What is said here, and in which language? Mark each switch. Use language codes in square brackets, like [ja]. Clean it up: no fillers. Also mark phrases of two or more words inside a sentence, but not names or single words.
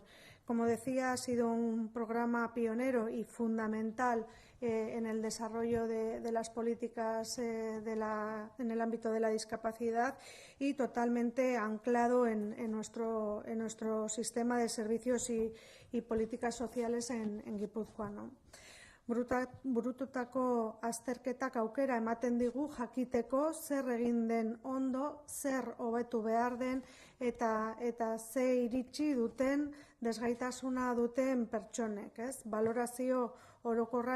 [es] Como decía, ha sido un programa pionero y fundamental en el desarrollo de las políticas en el ámbito de la discapacidad, y totalmente anclado en nuestro sistema de servicios y políticas sociales en Guipúzcoa, ¿no? [eu] Burututako azterketak aukera ematen digu jakiteko zer egin den ondo, zer hobetu behar den eta ze iritsi duten desgaitasuna duten pertsonek, Balorazio orokorra